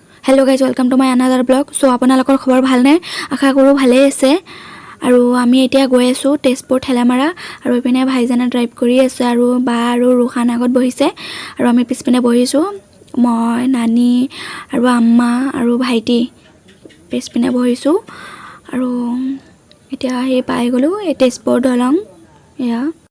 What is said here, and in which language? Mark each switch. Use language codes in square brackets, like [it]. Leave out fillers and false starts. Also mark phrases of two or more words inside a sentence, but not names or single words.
[en] Hello guys welcome to my another blog so [as] আপোনালোকৰ খবৰ ভালনে আশা কৰো ভালে আছে আৰু আমি এতিয়া গৈ আছো তেজপুৰ ঠেলামাৰা আৰু ইপিনে ভাইজানে ড্ৰাইভ কৰি আছে আৰু বা আৰু ৰুহান আগত বহিছে আৰু আমি পিছপিনে বহিছো মই নানি আৰু আম্মা আৰু ভাইটি পিছপিনে বহিছো আৰু এতিয়া হে পাই গলো এই তেজপুৰ দলং ইয়া